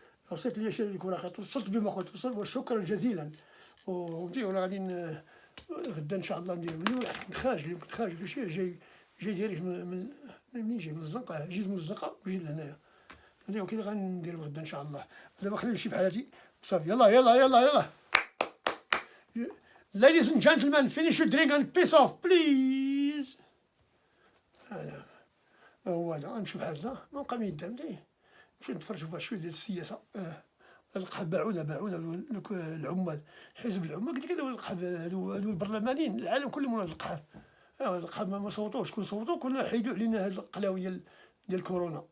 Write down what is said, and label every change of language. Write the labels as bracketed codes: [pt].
[ar] وصلت لي شي الوراقه، توصلت بما قلت، وصل، وشكرا جزيلا، وفهمتي. ولا غادي غدا ان شاء الله ندير. اليوم كنت خارج كلشي جاي ديريكت منين جاي؟ من الزنقه، جيت من الزنقه وجيت لهنايا، وكي غندير غدا ان شاء الله. دابا خليني نمشي بحالاتي صافي. يلا [en] ladies and gentlemen, finish your drink and piss off please. [ar] هذا هو هذا، غنمشي بحالنا، ما نبقى ما يدار، فهمتي. نمشي نتفرج في شويه ديال السياسه. القحاب باعونا العمال، حزب العمال، قلت لك هادو البرلمانيين العالم كله من هاد القحاب. القحاب ما صوتوش، كون صوتوا كنا حيدوا علينا هاد القلاوي ديال كورونا.